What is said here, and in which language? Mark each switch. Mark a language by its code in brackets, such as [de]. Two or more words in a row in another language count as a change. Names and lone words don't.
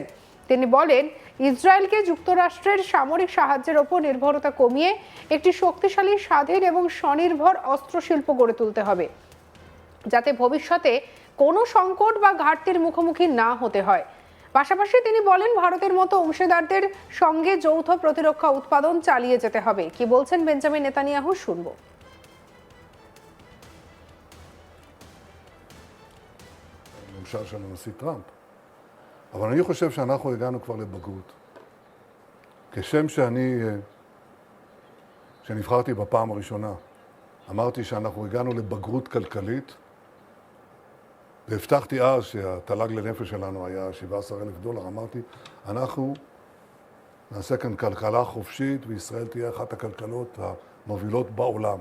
[bn] তিনি বলেন, ইসরায়েলকে যুক্তরাষ্ট্রের সামরিক সাহায্যের ওপর নির্ভরতা কমিয়ে একটি শক্তিশালী, স্বাধীন এবং স্বনির্ভর অস্ত্র শিল্প গড়ে তুলতে হবে, যাতে ভবিষ্যতে কোনো সংকট বা ঘাটতির মুখোমুখি না হতে হয়। পাশাপাশি তিনি বলেন, ভারতের মতো অংশীদারদের সঙ্গে যৌথ প্রতিরক্ষা উৎপাদন চালিয়ে যেতে হবে। কি বলছেন বেঞ্জামিন নেতানিয়াহু, শুনবো। [he] הממשל של הנשיא טראמפ. אבל אני חושב שאנחנו הגענו כבר לבגרות. כשם שנבחרתי בפעם הראשונה, אמרתי שאנחנו הגענו לבגרות כלכלית, והבטחתי אז שהתל"ג לנפש שלנו היה $17,000, אמרתי, אנחנו נעשה כאן כלכלה חופשית, וישראל תהיה אחת הכלכלות המובילות בעולם.